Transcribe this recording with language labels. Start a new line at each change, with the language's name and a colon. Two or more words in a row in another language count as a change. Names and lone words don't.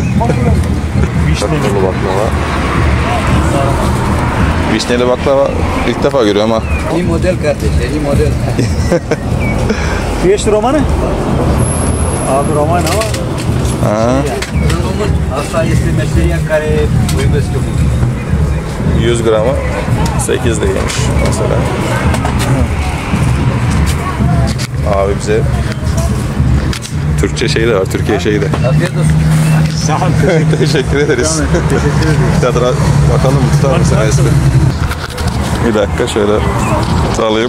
Turkish: Vişneli baklava. Vişneli baklava ilk defa görüyorum ama. İyi model kardeş, iyi model. Fiyatı romanı? Abi roman ama.
Romanian: Hasta este meseria care o iubesc eu mult.
Turkish: 100 gramı 8 liraymış mesela. Abi bize Türkçe şeyi de var, Türkiye şeyi de. Afiyet olsun. Sağ ol. Teşekkür ederiz. Teşekkür ederim. Tadına bakalım, tutar mısın Eski? Bir dakika şöyle alayım.